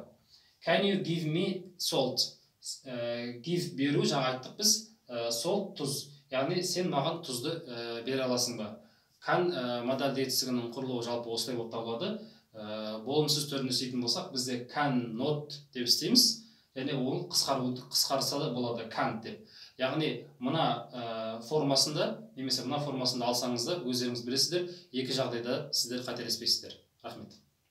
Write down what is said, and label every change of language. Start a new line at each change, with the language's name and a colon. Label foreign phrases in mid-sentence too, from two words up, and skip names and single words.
English: Can you give me salt? Give
Kazakh: беру, жаңа айттық біз,
English: salt тұз.
Kazakh: Яғни сен маған тұзды бере аласың ба? Can модальді етістігінің құрылуы жалпы осылай болып табылады. Болымсыз түрінде істейтін болсақ, бізде
English: can not
Kazakh: деп істейміз. Және ол қысқарса да болады can деп. Яғни мына формасында, немесе мына формасында алсаңыз да өздеріңіз білесіздер, екі жағдайда сіздер қателеспейсіздер. Рахмет.